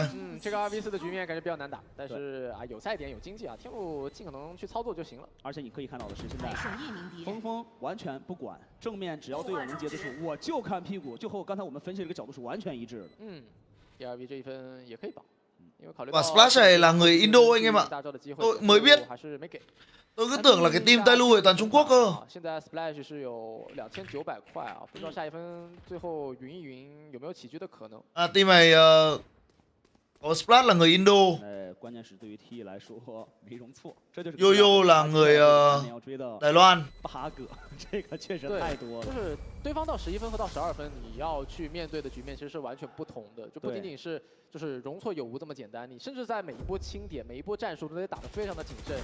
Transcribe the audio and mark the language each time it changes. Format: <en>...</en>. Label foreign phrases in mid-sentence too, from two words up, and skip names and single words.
<zh>这个2v4的局面感觉比较难打，但是啊有赛点有经济啊，天路尽可能去操作就行了。而且你可以看到的是，现在峰完全不管正面，只要队友能接得住，我就看屁股，就和刚才我们分析的这个角度是完全一致的。第2v 这一分也可以保，因为考虑到</zh> <vi>Splash này là người Indo anh em ạ. Tôi mới biết. Tôi cứ tưởng là cái team Tai Lu toàn Trung Quốc cơ.</vi> <zh>现在 Splash 是有2900块啊，不知道下一分最后云一云有没有起居的可能。</zh> <vi>Team này có Splash là người Indo.</vi> <zh>关键是对于 T 来说没容错，这就是</zh> <vi>Yo là người Đài Loan.</vi> <zh>8 个，这个确实太多了。就是对方到11分和到12分，你要去面对的局面其实是完全不同的，就不仅仅是就是容错有无这么简单，你甚至在每一波清点、每一波战术都得打得非常的谨慎。</zh>